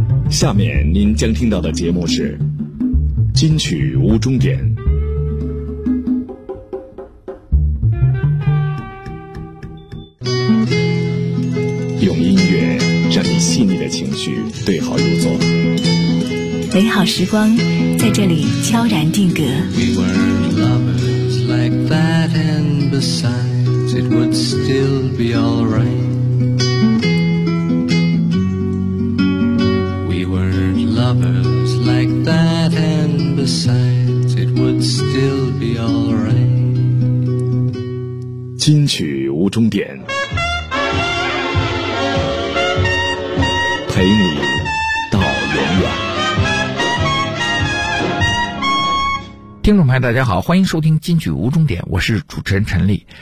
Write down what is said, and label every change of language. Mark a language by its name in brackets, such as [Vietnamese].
[Chinese] 下面您将听到的节目是金曲无终点。用音乐让你细腻的情绪对号入座，美好时光在这里悄然定格。 [English] We weren't lovers like that, and besides, it would still be all right. We weren't lovers like that, and besides, it would still be all right. [Chinese] 金曲无终点，陪你到永远。听众朋友大家好，欢迎收听金曲无终点，我是主持人陈丽。